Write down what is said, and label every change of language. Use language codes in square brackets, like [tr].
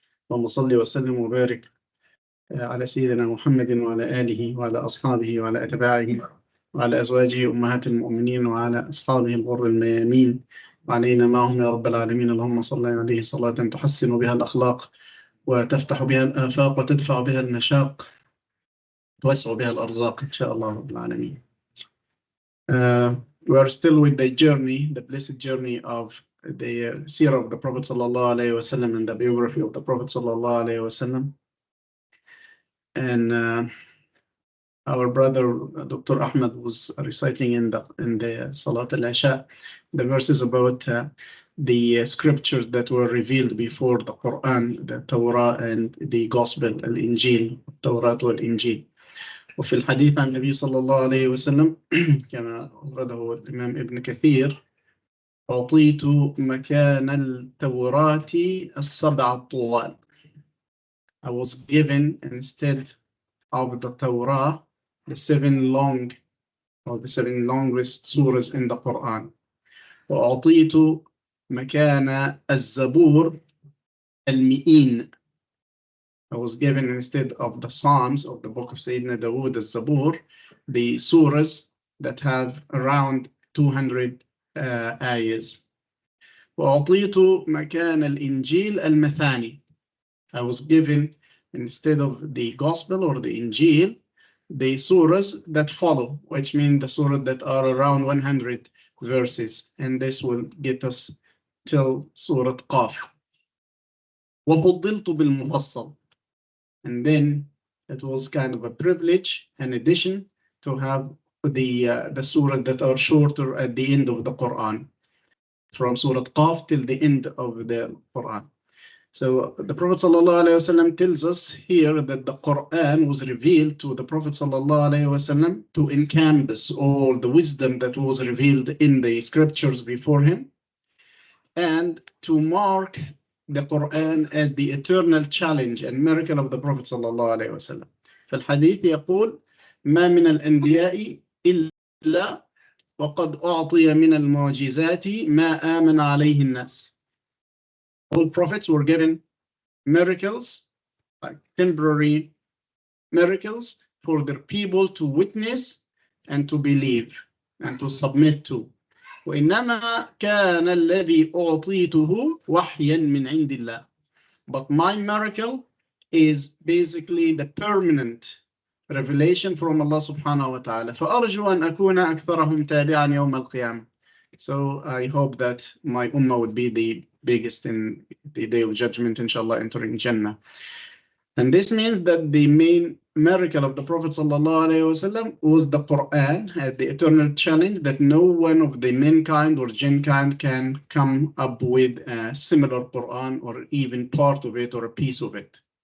[ar] اللهم صل وسلم وبارك على سيدنا محمد وعلى آله وعلى أصحابه وعلى أتباعه وعلى أزواجه أمهات المؤمنين وعلى أصحابه الغر الميامين وعلينا معهم يا رب العالمين. اللهم صل عليه صلاة تحسن بها الأخلاق وتفتح بها الآفاق وتدفع بها المشاق توسع بها الأرزاق إن شاء الله رب العالمين. [en] We are still with the journey, the blessed journey of the Seerah of the Prophet sallallahu alaihi wasallam and the biography of the Prophet sallallahu alaihi wasallam. And our brother Dr. Ahmed was reciting in the Salat al-Isha the verses about the scriptures that were revealed before the Quran, the Torah and the Gospel, al-Injil, Torah wal-Injil. [ar] وفي الحديث عن النبي صلى الله عليه وسلم كما أورده الإمام ابن كثير: أعطيت مكان التوراة السبع الطوال. [en] I was given instead of the Torah the seven longest surahs in the Quran. [ar] وأعطيت مكان الزبور المئين. [en] I was given instead of the Psalms of the book of Sayyidina Dawood al-Zabur the surahs that have around 200 ayahs. [ar] وأعطيت مكان الإنجيل المثاني. [en] I was given instead of the Gospel or the Injil the surahs that follow, which mean the surahs that are around 100 verses, and this will get us till Surah Qaf. [ar] وفضلت بالمفصل. [en] And then it was kind of a privilege, an addition, to have the surahs that are shorter at the end of the Quran, from Surah Qaf till the end of the Quran. So the Prophet ﷺ tells us here that the Quran was revealed to the Prophet ﷺ to encompass all the wisdom that was revealed in the scriptures before him, and to mark the Quran as the eternal challenge and miracle of the Prophet ﷺ. [ar] فالحديث يقول: ما من الأنبياء إلا وقد أعطي من المعجزات ما آمن عليه الناس. [en] All prophets were given miracles, like temporary miracles, for their people to witness and to believe and to submit to. [ar] وإنما كان الذي أعطيته وحيا من عند الله. [en] But my miracle is basically the permanent revelation from Allah subhanahu wa ta'ala. [ar] فأرجو أن أكون أكثرهم تابعا يوم القيامة. [en] So I hope that my ummah would be the biggest in the day of judgment, inshallah, entering Jannah. And this means that the main miracle of the Prophet ﷺ was the Quran, the eternal challenge that no one of the mankind or jinkind can come up with a similar Quran or even part of it or a piece of it.